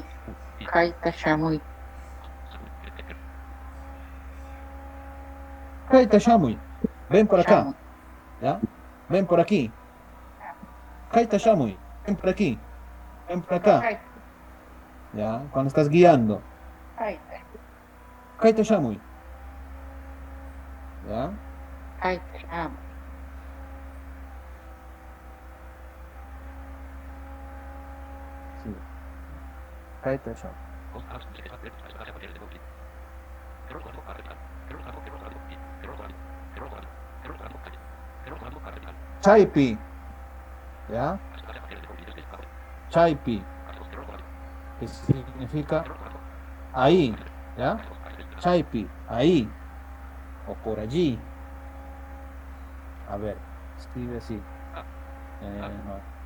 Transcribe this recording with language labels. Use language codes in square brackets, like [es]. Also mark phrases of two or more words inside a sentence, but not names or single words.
[qu] Kaita Shamuy. Kaita Shamuy, [es] ven por acá, ¿ya? Ven por aquí. [qu] Kaita Shamuy, [es] ven por aquí, ven por acá, ¿ya? Cuando estás guiando. [qu] Kaita Shamuy, ¿ya? Kaita Shamuy. [es] Sí. [qu] Kaita Shamuy. Chaipi, ¿ya? Chaipi, [es] que significa ahí, ¿ya? Chaipi, ahí, o por allí. A ver, escribe así. No.